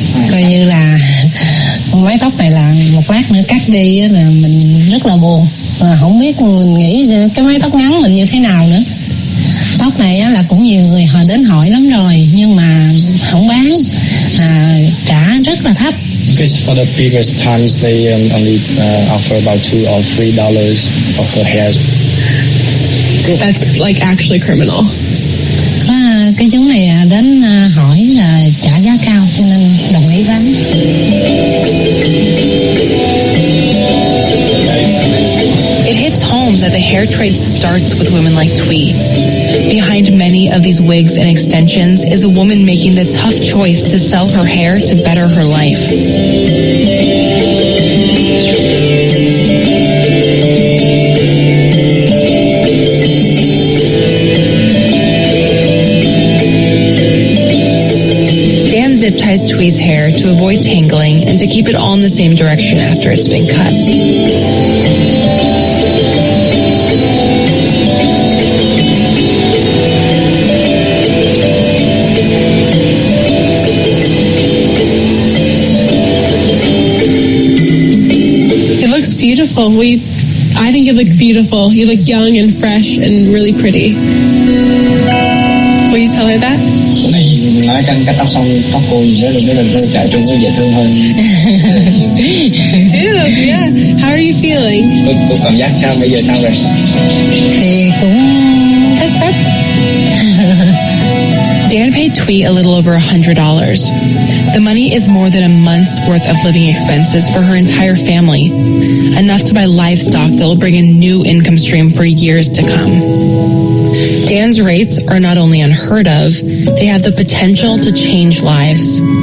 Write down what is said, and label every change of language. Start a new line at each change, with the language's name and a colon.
Vietnamese: Coi như là mái tóc này là một lát nữa cắt đi là mình rất là buồn. Không biết mình nghĩ cái mái tóc ngắn mình như thế nào nữa. Tóc này là cũng nhiều người họ đến hỏi lắm rồi nhưng mà không bán, trả rất là thấp.
English: Because for the previous times they only offer about $2 or $3 for her hair. That's like actually criminal.
Vietnamese: Cái chú này đến hỏi là trả giá cao cho nên đồng ý bán.
English: It hits home that the hair trade starts with women like Twee. Behind many of these wigs and extensions is a woman making the tough choice to sell her hair to better her life. Dan zip ties Twee's hair to avoid tangling and to keep it all in the same direction after it's been cut. Beautiful. I think you look beautiful. You look young and fresh and really pretty. Will you tell her that?
Vietnamese: Nói cắt tóc xong tóc cô rất là trẻ trung, dễ thương hơn.
English: Dude, yeah. How are you feeling?
Vietnamese: Cô cảm giác sao bây giờ sao rồi? Thì cũng thích.
English: Dan paid Twee a little over $100. The money is more than a month's worth of living expenses for her entire family, enough to buy livestock that will bring a new income stream for years to come. Dan's rates are not only unheard of, they have the potential to change lives.